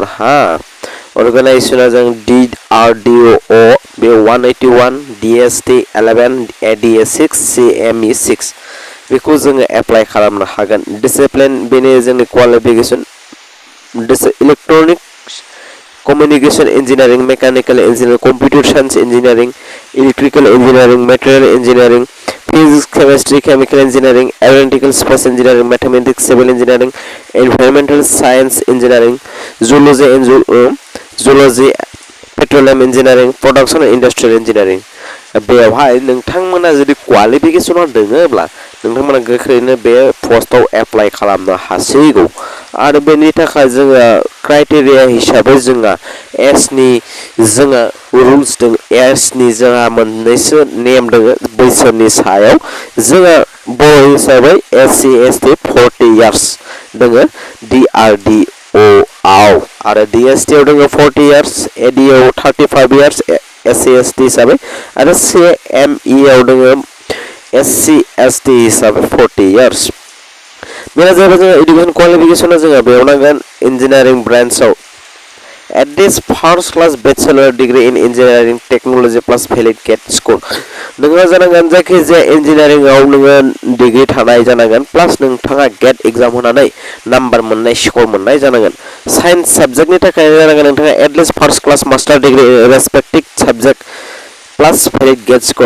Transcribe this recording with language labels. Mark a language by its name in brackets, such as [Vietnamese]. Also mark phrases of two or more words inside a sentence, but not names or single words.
[Bodo] हा अर्गेनाइजेशना जों DRDO बे 181 DST 11 ADA 6 CME 6 बेखौ जोङो एप्लाइ खालामनो हागोन डिसिप्लिन बेनि जोंनि [English] qualification electronic communication engineering mechanical engineering computer science engineering electrical engineering material engineering physics chemistry chemical engineering aeronautical space engineering mathematics civil engineering environmental science engineering zoology petroleum engineering production industrial engineering [Bodo] बेवहाय नोंथांमोना जुदि क्वालिफिकेशनाव दङब्ला नोंथांमोना गोख्रैनो बे पस्टआव एप्लाइ खालामनो हासिगौ आरो बेनि थाखाय जोङो क्राइटेरिया हिसाबै जोंहा एजनि जोंहा रुल्स दं एजनि जोंहा मोननैसो नेम दङ बैसोनि सायाव जोंहा बर' हिसाबै SC ST 40 इयार्स दङ DRDO आव आरो DST आव दङ 40 इयार्स AD आव 35 इयार्स SC ST हिसाबै आरो CME आव दङ SC ST हिसाबै 40 इयार्स मेरा जाबाय जोङो एडुकेशन क्वालिफिकेशना जोङो बेयाव नांगोन इंजीनियरिंग ब्रांचआव [English] at this first class bachelor degree in engineering technology plus valid GATE score [Bodo] नोङो जानांगोन जायखिजाया इन्जिनियारिंआव नोङो डिग्री थानाय जानांगोन प्लास नोंथाङा [English] GATE exam [Bodo] होनानै नाम्बार मोननाय स्कोर मोननाय जानांगोन साइन्स साबजेक्टनि थाखाय जानांगोन नोंथाङा एटलिस्ट [English] first class master degree respective subject plus valid GATE score